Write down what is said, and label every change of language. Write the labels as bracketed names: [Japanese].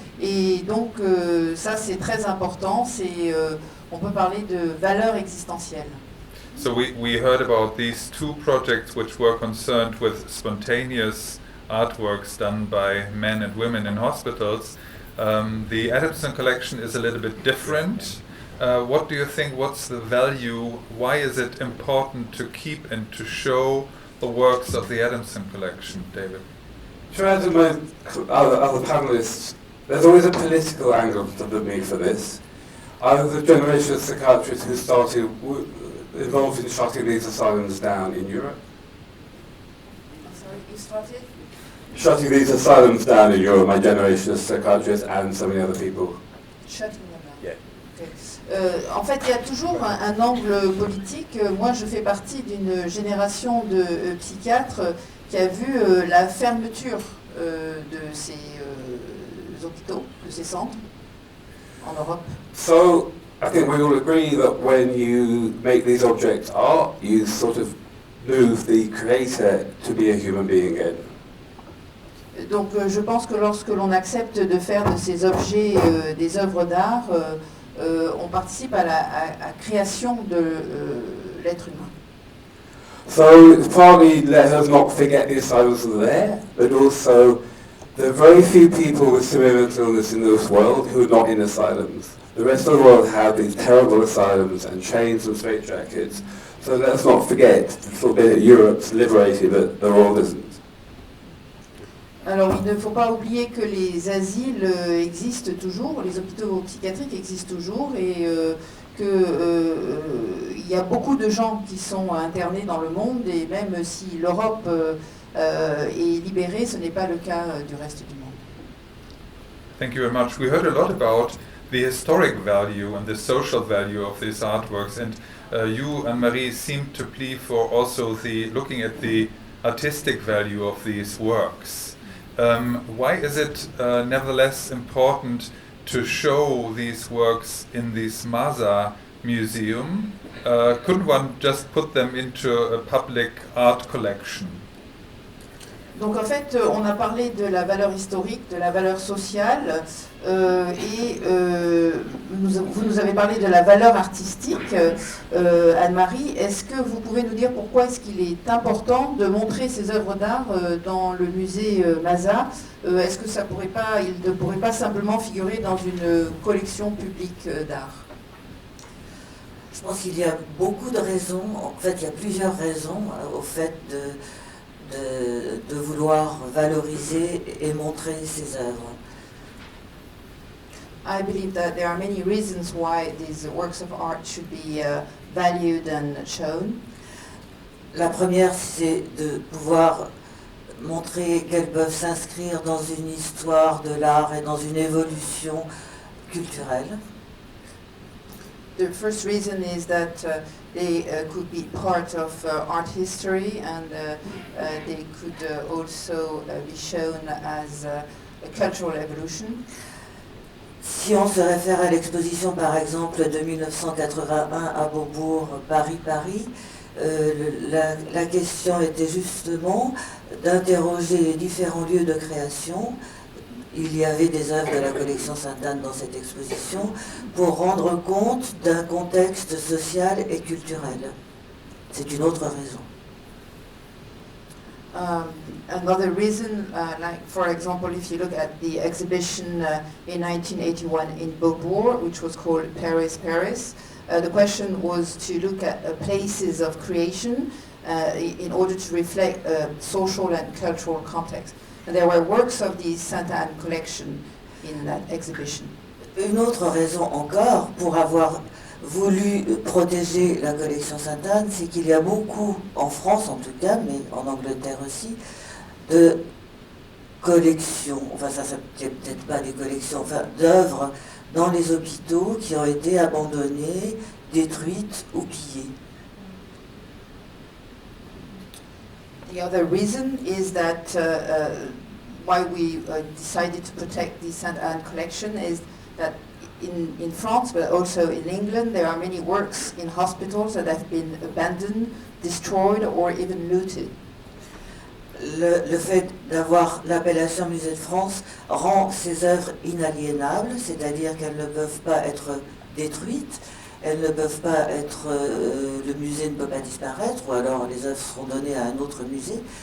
[French] Et donc ça c'est très important, on peut parler de valeur existentielle. [English] So we heard about these two projects which were concerned with spontaneous artworks done by men and women in hospitals. The Adamson collection is a little bit different. What do you think, what's the value, why is it important to keep and to show the works of the Adamson collection, David? To add to my other panellists, there's always a political angle to me for this. I was a generation of psychiatrists who started involved in shutting these asylums down in Europe. Sorry, you started? Shutting these asylums down in Europe, my generation of psychiatrists and so many other people. Shutting them down. Yeah. Okay. [French] En fait, il y a toujours un angle politique. Moi, je fais partie d'une génération de psychiatres qui a vu la fermeture de ces hôpitaux, de ces centres en Europe. [English] So, I think we all agree that when you make these objects art, you sort of move the creator to be a human being again. [French] Donc je pense que lorsque l'on accepte de faire de ces objets des œuvres d'art, on participe à la création de l'être humain. [English] So partly let us not forget the asylums are there, but also there are very few people with severe mental illness in this world who are not in asylums. The rest of the world have these terrible asylums and chains and straitjackets. So let's not forget the little bit of Europe's liberated, but the world isn't. [French] Alors il ne faut pas oublier que les asiles existent toujours, les hôpitaux psychiatriques existent toujours et qu'il y a beaucoup de gens qui sont internés dans le monde et même si l'Europe est libérée, ce n'est pas le cas du reste du monde. [English] Thank you very much. We heard a lot about the historic value and the social value of these artworks. And you, Anne-Marie, seem to plead for also looking at the artistic value of these works. Why is it nevertheless important to show these works in this Masa museum? Couldn't one just put them into a public art collection? [French] Donc en fait, on a parlé de la valeur historique, de la valeur sociale, et vous nous avez parlé de la valeur artistique. Anne-Marie, est-ce que vous pouvez nous dire pourquoi est-ce qu'il est important de montrer ces œuvres d'art dans le musée Masa? Est-ce que il ne pourrait pas simplement figurer dans une collection publique d'art? Je pense qu'il y a beaucoup de raisons, en fait il y a plusieurs raisons au fait de vouloir valoriser et montrer ces œuvres. [English] I believe that there are many reasons why these works of art should be valued and shown. [French] La première, c'est de pouvoir montrer qu'elles peuvent s'inscrire dans une histoire de l'art et dans une évolution culturelle. [English] The first reason is that they could be part of art history, and they could also be shown as a cultural evolution. [French] Si on se réfère à l'exposition par exemple de 1981 à Beaubourg, Paris, la question était justement d'interroger les différents lieux de création. Il y avait des œuvres de la collection Sainte-Anne dans cette exposition pour rendre compte d'un contexte social et culturel. C'est une autre raison. [English] Another reason, like for example, if you look at the exhibition in 1981 in Beaubourg, which was called Paris, the question was to look at places of creation in order to reflect social and cultural context. And there were works of the Sainte-Anne collection in that exhibition. [French] Une autre raison encore pour avoir voulu protéger la collection Sainte-Anne, c'est qu'il y a beaucoup, en France en tout cas, mais en Angleterre aussi, de collections, enfin ça c'est peut-être pas des collections, enfin d'œuvres dans les hôpitaux qui ont été abandonnées, détruites ou pillées. [English] The other reason is that why we decided to protect the Sainte-Anne collection is that in France, but also in England, there are many works in hospitals that have been abandoned, destroyed, or even looted. [French] Le fait d'avoir l'appellation Musée de France rend ces œuvres inaliénables, c'est-à-dire qu'elles ne peuvent pas être détruites, elles ne peuvent pas être, le musée ne peut pas disparaître, ou alors les œuvres seront données à un autre musée.